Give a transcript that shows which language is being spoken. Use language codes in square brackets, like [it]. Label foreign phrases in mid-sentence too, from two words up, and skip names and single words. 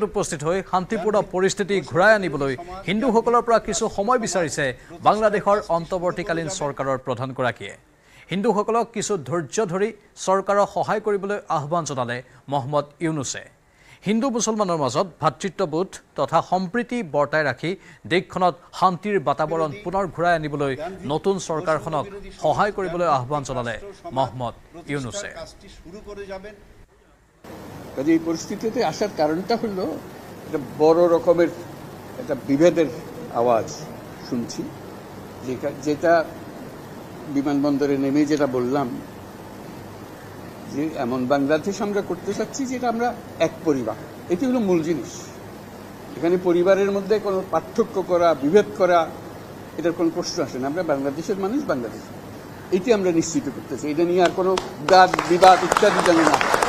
[as] উপস্থিত হৈ শান্তিপূৰ্ণ পৰিস্থিতি ঘূৰাই আনিবলৈ হিন্দুসকলৰ পৰা কিছু সময় বিচাৰিছে বাংলাদেশৰ অন্তৱৰ্তীকালীন চৰকাৰৰ প্ৰধানগৰাকীয়ে হিন্দুসকলক কিছু ধৈৰ্য ধৰি চৰকাৰক সহায় কৰিবলৈ আহ্বান জনালে মহম্মদ ইউনুছে হিন্দু মুছলমানৰ মাজত ভাতৃত্ববোধ তথা সম্প্ৰীতি বৰ্তাই ৰাখি দেশখনত শান্তিৰ বাতাবৰণ পুনৰ ঘূৰাই আনিবলৈ নতুন চৰকাৰখনক সহায় কৰিবলৈ আহ্বান জনালে মহম্মদ ইউনুছে [bn] কাজে এই পরিস্থিতিতে আসার কারণটা হলো একটা বড় রকমের একটা বিভেদের আওয়াজ শুনছি যেটা বিমানবন্দরে নেমে যেটা বললাম যে এমন বাংলাদেশ আমরা করতে চাচ্ছি যেটা আমরা এক পরিবার এটি হলো মূল জিনিস এখানে পরিবারের মধ্যে কোনো পার্থক্য করা বিভেদ করা এটার কোনো প্রশ্ন আসে না আমরা বাংলাদেশের মানুষ বাংলাদেশ এটি আমরা নিশ্চিত করতে চাই এটা নিয়ে আর কোনো বাদ বিবাদ ইত্যাদি জানি না